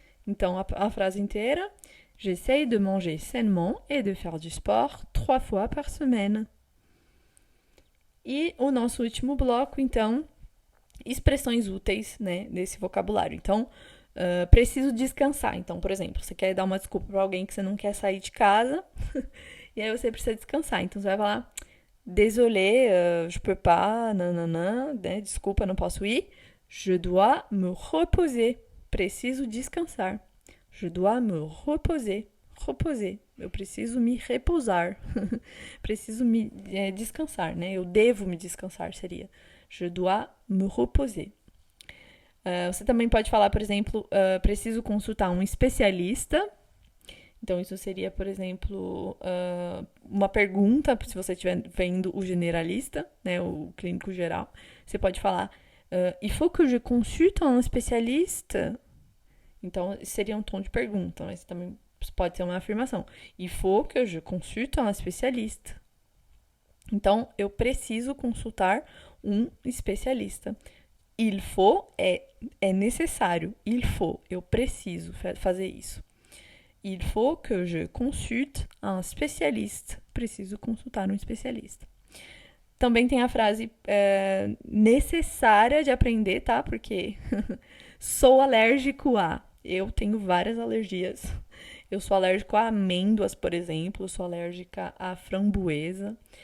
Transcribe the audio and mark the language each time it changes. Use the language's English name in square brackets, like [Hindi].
[Portuguese] Então a frase inteira, [French] j'essaye de manger sainement et de faire du sport 3 fois par semaine. [Portuguese] E o nosso último bloco, então, expressões úteis, né, desse vocabulário. Então, preciso descansar. Então, por exemplo, você quer dar uma desculpa para alguém que você não quer sair de casa, e aí você precisa descansar. Então, você vai falar, [French] désolé, je peux pas, [Portuguese] nanana, né, desculpa, não posso ir. [French] Je dois me reposer. [Portuguese] Preciso descansar. [French] Je dois me reposer. Reposer. [Portuguese] Eu preciso me repousar. Preciso me descansar, né? Eu devo me descansar, seria. [French] Je dois me reposer. [Portuguese] Você também pode falar, por exemplo, preciso consultar um especialista. Então, isso seria, por exemplo, uma pergunta, se você estiver vendo o generalista, né, o clínico geral. Você pode falar, [French] il faut que je consulte un spécialiste. [Portuguese] Então, seria um tom de pergunta, mas você também pode ser uma afirmação. [French] Il faut que je consulte un spécialiste. [Portuguese] Então, eu preciso consultar um especialista. Il faut é necessário. Il faut, eu preciso fazer isso. [French] Il faut que je consulte un spécialiste. [Portuguese] Preciso consultar um especialista. Também tem a frase necessária de aprender, tá? Porque sou alérgico a. Eu tenho várias alergias. Eu sou alérgico a amêndoas, por exemplo. Eu sou alérgica a framboesa.